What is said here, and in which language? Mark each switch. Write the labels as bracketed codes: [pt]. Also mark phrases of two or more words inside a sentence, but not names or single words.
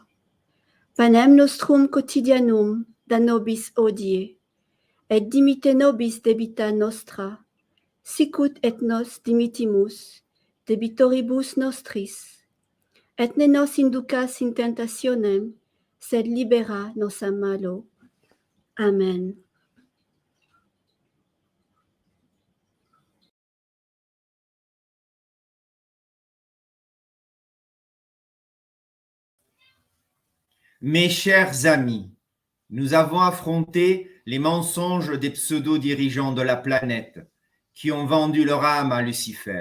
[la] Panem nostrum quotidianum da nobis hodie, et dimitte nobis debita nostra, sicut et nos dimittimus debitoribus nostris, et ne nos inducas in tentationem, sed libera nos a malo. Amen. [fr] Mes chers amis, nous avons affronté les mensonges des pseudo-dirigeants de la planète qui ont vendu leur âme à Lucifer.